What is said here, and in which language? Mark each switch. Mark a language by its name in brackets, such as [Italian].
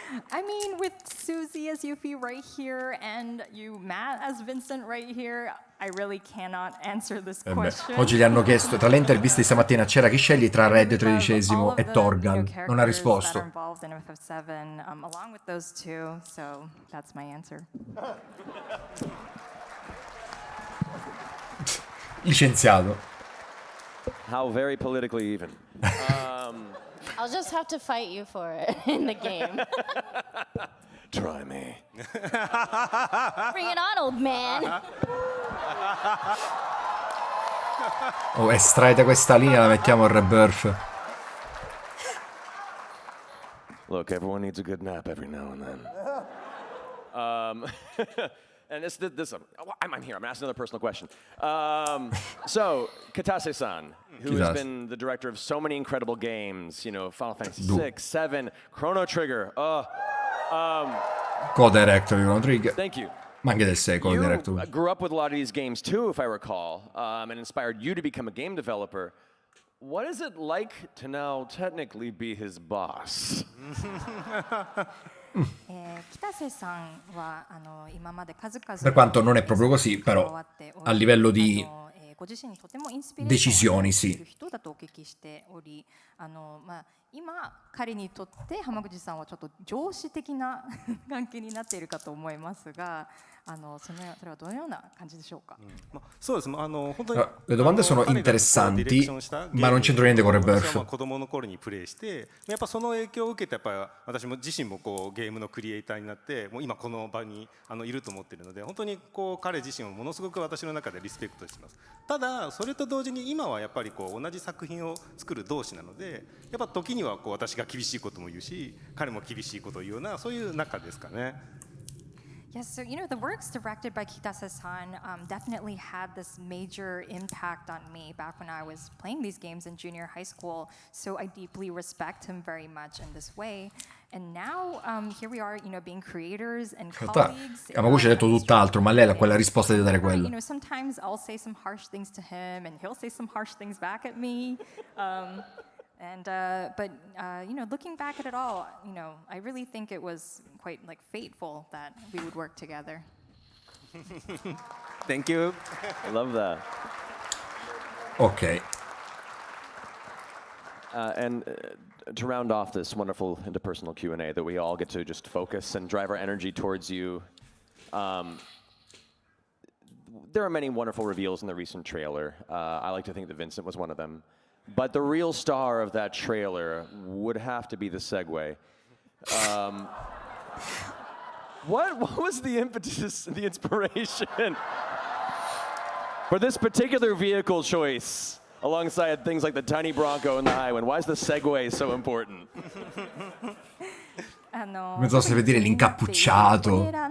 [English] I mean, with Susie as Yuffie right here and you, Matt, as Vincent right here, I really cannot answer this question. [Italian] Oggi gli hanno chiesto, tra le interviste di stamattina c'era chi scegli tra Red XIII e Torgal. Non ha risposto. [English] Along with those two, so that's my answer. [Italian] Licenziato. [English] How very politically even. I'll just have to fight you for it in the game. Try me. Bring it on, old man. [Italian] Oh, estraete questa linea, la mettiamo a Rebirth. [English] Look, everyone needs a good nap every now and then. And I'm here. I'm gonna ask another personal question. So, Katase-san, who has been the director of so many incredible games, you know, Final Fantasy VI, 7, Chrono Trigger. [Italian] Co-director di Chrono Trigger. [English] Thank you. [Italian] Ma anche del 6 co-director. [English] You grew up with a lot of these games too, if I recall, and inspired you to become a game developer. What is it like to now technically be his boss? [Japanese] 北瀬さんは今まで数々 [Italian] Per quanto non è proprio così, però a livello di [Japanese] ご自身にとてもインスピレーションを受けている人だとお聞きしており、今彼にとって浜口さんはちょっと上司的な関係になっているかと思いますが、それはどのような感じでしょうか。そうです。本当に [Italian] Le domande sono interessanti, ma non c'entra niente con Rebirth. [Japanese] 子供の頃にプレイして、やっぱその影響を受けてやっぱ私も自身もこうゲームのクリエイターになって、もう今この場にいると思っているので、本当にこう彼自身をものすごく私の中でリスペクトしています。ただそれと同時に今はやっぱりこう同じ作品を作る同士なので、やっぱ時にはこう私が厳しいことも言うし、彼も厳しいことを言うようなそういう仲ですかね。 [English] Yes, so the works directed by Kitase-san definitely had this major impact on me back when I was playing these games in junior high school. So I deeply respect him very much in this way. And now here we are, being creators and colleagues. [Italian] Yamaguchi ha detto tutt'altro, ma lei ha quella risposta di dare quello. [English] Sometimes I'll say some harsh things to him, and he'll say some harsh things back at me. But looking back at it all, I really think it was quite fateful that we would work together. Thank you. I love that. Ok. And to round off this wonderful interpersonal Q&A that we all get to just focus and drive our energy towards you, there are many wonderful reveals in the recent trailer. I like to think that Vincent was one of them. But the real star of that trailer would have to be the Segway. What was the impetus, the inspiration for this particular vehicle choice alongside things like the tiny Bronco and the Highwind? Why is the Segway so important? [Italian] Non so se vedere l'incappucciato.